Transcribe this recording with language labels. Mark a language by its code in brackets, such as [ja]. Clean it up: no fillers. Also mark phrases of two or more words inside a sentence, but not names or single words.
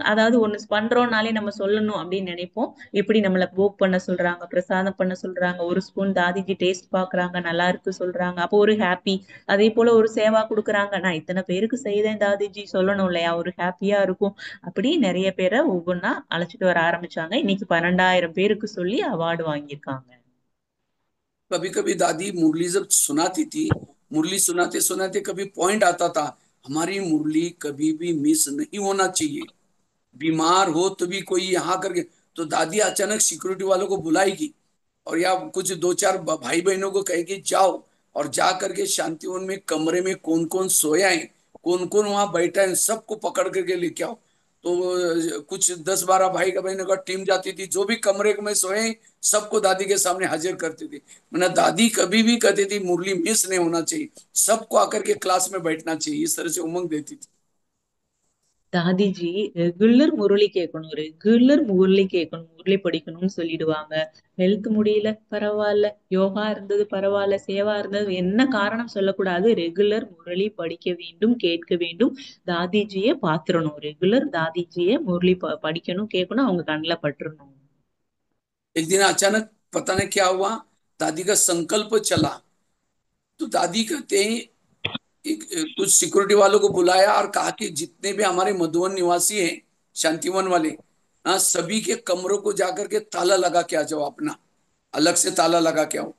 [ta] அதாவது ஒண்ணு பண்றோம்னாலே நம்ம சொல்லணும் அப்படின்னு நினைப்போம். எப்படி நம்மள போக் பண்ண சொல்றாங்க, பிரசாதம் பண்ண சொல்றாங்க, ஒரு ஸ்பூன் தாதிஜி டேஸ்ட் பாக்குறாங்க, நல்லா இருக்கு சொல்றாங்க, அப்போ ஒரு ஹாப்பி. அதே போல ஒரு சேவா கொடுக்குறாங்க, நான் இத்தனை பேருக்கு செய்தேன் தாதிஜி சொல்லணும் இல்லையா, ஒரு ஹாப்பியா இருக்கும். அப்படி நிறைய பேரை ஒவ்வொன்னா அழைச்சிட்டு வர ஆரம்பிச்சாங்க. இன்னைக்கு 12,000 பேருக்கு சொல்லி அவார்டு வாங்கியிருக்காங்க. [hi] कभी कभी दादी मुरली जब सुनाती थी, मुरली सुनाते सुनाते कभी पॉइंट आता था, हमारी मुरली कभी भी मिस नहीं होना चाहिए। बीमार हो तो भी कोई यहाँ करके, तो दादी अचानक सिक्योरिटी वालों को बुलाएगी और या कुछ दो चार भाई बहनों को कहेगी जाओ और जा करके शांतिवन में कमरे में कौन कौन सोया है, कौन कौन वहां बैठा है, सबको पकड़ करके लेके आओ। तो कुछ 10-12 भाई का बहनों का टीम जाती थी, जो भी कमरे में सोए सबको दादी के सामने हाजिर करती थी। मैंने दादी कभी भी कहती थी मुरली मिस नहीं होना चाहिए, सबको आकर के क्लास में बैठना चाहिए, इस तरह से उमंग देती थी। [ta] தாதிஜி ரெகுலர் முரளி கேட்கணும், ரெகுலர் முரளி கேட்கணும், முரளி படிக்கணும்னு சொல்லிடுவாங்க. ஹெல்த் முடியல பரவாயில்ல, யோகா இருந்தது பரவாயில்ல, சேவா இருந்தது, என்ன காரணம் சொல்லக்கூடாது, ரெகுலர் முரளி படிக்க வேண்டும், கேட்க வேண்டும், தாதிஜியே பாத்துறணும், ரெகுலர் தாதிஜியே முரளி படிக்கணும் கேட்கணும், அவங்க கண்ணில் பட்டுறணும். [hi] एक दिन अचानक पता नहीं क्या हुआ, दादी का संकल्प चला, तो दादी कहते हैं एक कुछ सिक्योरिटी वालों को बुलाया और कहा कि जितने भी हमारे मधुवन निवासी हैं, शांतिवन वाले, हाँ सभी के कमरों को जाकर के ताला लगा के आ जाओ, अपना अलग से ताला लगा के आओ।